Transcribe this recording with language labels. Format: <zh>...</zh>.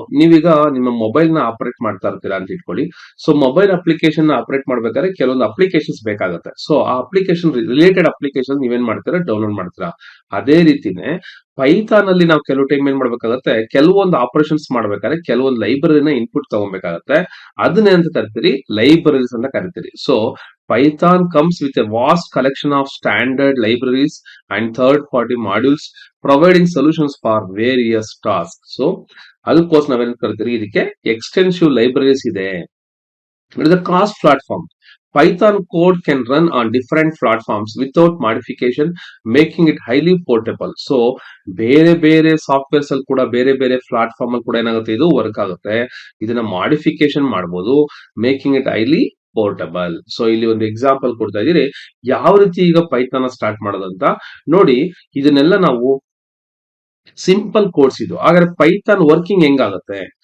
<kn>ನೀವೀಗ ನಿಮ್ಮ ಮೊಬೈಲ್ ನ ಆಪರೇಟ್ ಮಾಡ್ತಾ ಇರ್ತೀರಾ ಅಂತ ಇಟ್ಕೊಳ್ಳಿ. ಸೊ ಮೊಬೈಲ್ ಅಪ್ಲಿಕೇಶನ್ ಆಪರೇಟ್ ಮಾಡ್ಬೇಕಾದ್ರೆ ಕೆಲವೊಂದು ಅಪ್ಲಿಕೇಶನ್ಸ್ ಬೇಕಾಗುತ್ತೆ. ಸೊ ಆ ಅಪ್ಲಿಕೇಶನ್ ರಿಲೇಟೆಡ್ ಅಪ್ಲಿಕೇಶನ್ ನೀವೇನ್ ಮಾಡ್ತೀರಾ? ಡೌನ್ಲೋಡ್ ಮಾಡ್ತೀರಾ. ಅದೇ ರೀತಿನೇ ಪೈಥಾನ್ ಅಲ್ಲಿ ನಾವು ಕೆಲವು ಟೈಮ್ ಏನ್ ಮಾಡ್ಬೇಕಾಗತ್ತೆ? ಕೆಲವೊಂದು ಆಪರೇಷನ್ಸ್ ಮಾಡ್ಬೇಕಾದ್ರೆ ಕೆಲವೊಂದು ಲೈಬ್ರರಿನ ಇನ್ಪುಟ್ ತಗೊಬೇಕಾಗತ್ತೆ. ಅದನ್ನೇ ಅಂತ ಕರಿತೀರಿ ಲೈಬ್ರರೀಸ್ ಅಂತ ಕರಿತೀರಿ.</kn> <en>So Python comes with a vast collection of standard libraries and third-party modules providing solutions for various tasks.</en> <kn>So ಅದಕ್ಕೋಸ್ಕರ ನಾವೇನ್ ಕರಿತೀರಿ? ಇದಕ್ಕೆ ಎಕ್ಸ್ಟೆನ್ಸಿವ್ ಲೈಬ್ರರೀಸ್ ಇದೆ.</kn> <en>It is a cross platform. Python code can run on different platforms without modification, making it highly portable.</en> <kn>So ಬೇರೆ ಬೇರೆ softwares ಅಲ್ಲಿ ಕೂಡ ಬೇರೆ ಬೇರೆ ಪ್ಲಾಟ್ಫಾರ್ಮ್ ಅಲ್ಲಿ ಕೂಡ ಏನಾಗುತ್ತೆ? ಇದು ವರ್ಕ್ ಆಗುತ್ತೆ. ಇದನ್ನ ಮಾಡಿಫಿಕೇಶನ್ ಮಾಡಬಹುದು,</kn> <en>Making it highly portable.</en> <kn>So ಇಲ್ಲಿ ಒಂದು ಎಕ್ಸಾಂಪಲ್ ಕೊಡ್ತಾ ಇದೀರಿ, ಯಾವ ರೀತಿ ಈಗ ಪೈಥಾನ್ ಸ್ಟಾರ್ಟ್ ಮಾಡೋದಂತ ನೋಡಿ. ಇದನ್ನೆಲ್ಲ ನಾವು ಸಿಂಪಲ್ ಕೋಡ್ಸ್ ಇದು. ಹಾಗಾದ್ರೆ ಪೈಥಾನ್ ವರ್ಕಿಂಗ್ ಹೆಂಗಾಗುತ್ತೆ?</kn>